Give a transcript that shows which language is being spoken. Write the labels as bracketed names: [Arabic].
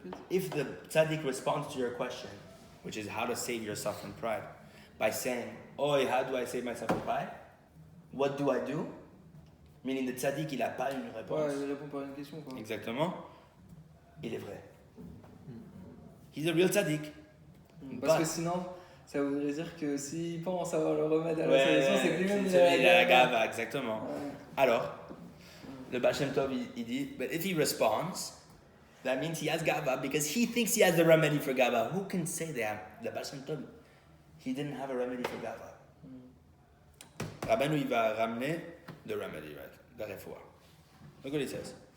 [English] If the tzaddik responds to your question, which is how to save yourself from pride, by saying, oi, how do I save myself from pride? What do I do? Meaning the [French] tzaddik, il n'a pas une réponse. Ouais, il répond par une question, quoi. Exactement. Il est vrai. [English] He's a real tzaddik. [French] Parce que sinon, ça voudrait dire que s'il pense avoir le remède à la solution, c'est que lui-même il a la gava, exactement. Ouais. Alors, le Baal Shem Tov, il dit, [English] but if he responds, that means he has gava because he thinks he has the remedy for gava. Who can say that? The Baal Shem Tov, he didn't have a remedy for gava. Rabeinu, [French] il va ramener [English] the remedy, right? The refoua. Look what he says.